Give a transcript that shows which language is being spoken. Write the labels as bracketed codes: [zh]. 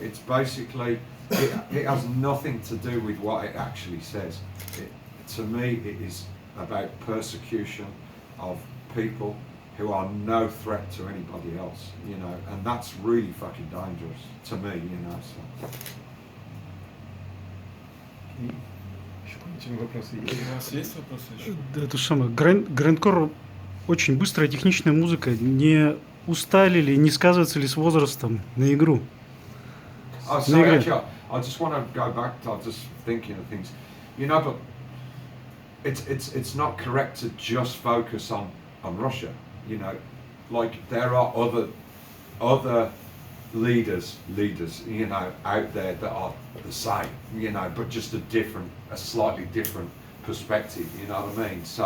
[en] It's basically it has nothing to do with what it actually says. To me, it is about persecution of people who are no threat to anybody else, you know, and that's really fucking dangerous to me, you know. So. [ru] Еще какие-нибудь вопросы есть? У вас есть вопросы еще? Да, это самое. Грэндкор очень быстрая техничная музыка. Не устали ли, не сказывается ли с возрастом на игру? [en] Oh, sorry, actually, I just want to go back. I was just thinking of things, you know, but it's not correct to just focus on Russia, you know. Like, there are other leaders, you know, out there that are the same, you know, but just a slightly different perspective, you know what I mean?